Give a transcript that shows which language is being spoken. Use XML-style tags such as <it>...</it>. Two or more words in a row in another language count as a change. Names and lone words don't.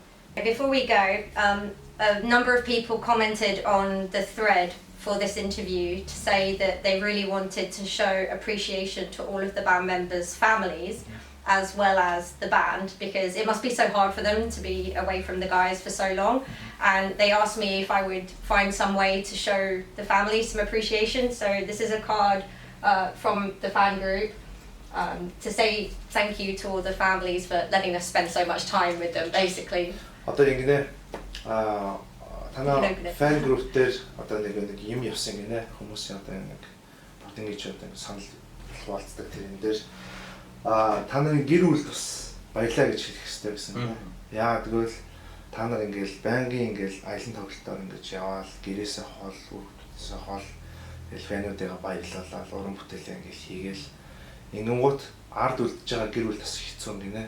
<en>Before we go, a number of people commented on the thread for this interview to say that they really wanted to show appreciation to all of the band members' families, as well as the band, because it must be so hard for them to be away from the guys for so long. And they asked me if I would find some way to show the families some appreciation. So this is a card from the fan group to say thank you to all the families for letting us spend so much time with them, basically.</en> <mn>Одоо ингэнэ танаа</mn> <en>fan group</en> <mn>дээр одоо нэг юм явсан гинэ, хүмүүсийн одоо нэг бүгд ингэж одоо санал хуваалцдаг тэрэн дээр та нарын гэр бүл бас баярлаа гэж хэлэх хэрэгтэй гэсэн юм. Яа тэгвэл та нар ингээл байнгын ингээл аялын тоглолтоор ингэж яваал, гэрээсээ хол, хүүхдүүдээсээ хол, тэгэл фэнүүдээ баярлалаа, уран бүтээлээ ингээл хийгээл ингэнгუთ ард үлдэж байгаа гэр бүл бас хэцүү юм гинэ.</mn>